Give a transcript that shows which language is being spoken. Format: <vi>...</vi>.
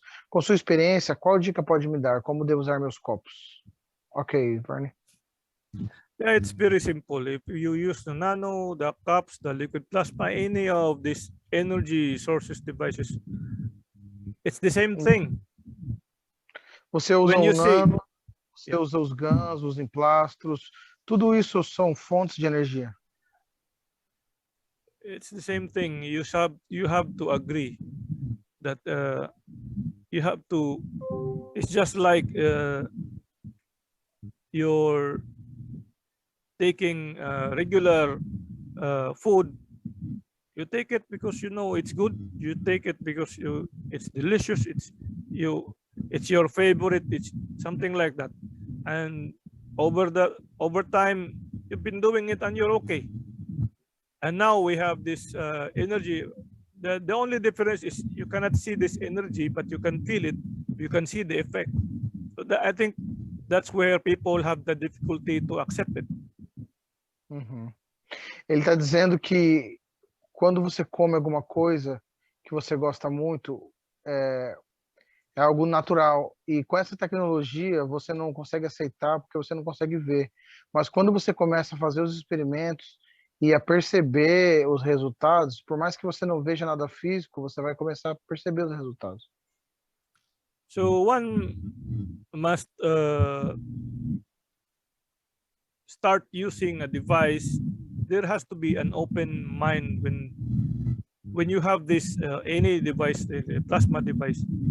<pt>Com sua experiência, qual dica pode me dar? Como devo usar meus copos? Ok, Vernie.</pt> <en>Yeah, it's very simple. If you use the nano, the cups, the liquid plasma, any of these energy sources devices, it's the same thing. Você usa o nano, você usa os GANs, os emplastros, tudo isso são fontes de energia. It's the same thing. You have to agree that you have to. It's just like you're taking regular food. You take it because you know it's good. You take it because it's delicious. It's your favorite. It's something like that. And over time, you've been doing it and you're okay. And now we have this energy. The only difference is you cannot see this energy, but you can feel it. You can see the effect. So I think that's where people have the difficulty to accept it. Uhum.</en> <pt>Ele está dizendo que quando você come alguma coisa que você gosta muito, É algo natural. E com essa tecnologia, você não consegue aceitar porque você não consegue ver. Mas quando você começa a fazer os experimentos e a perceber os resultados, por mais que você não veja nada físico, você vai começar a perceber os resultados.</pt> <en>So one must start using a device. There has to be an open mind when you have this any device, a plasma device.</en>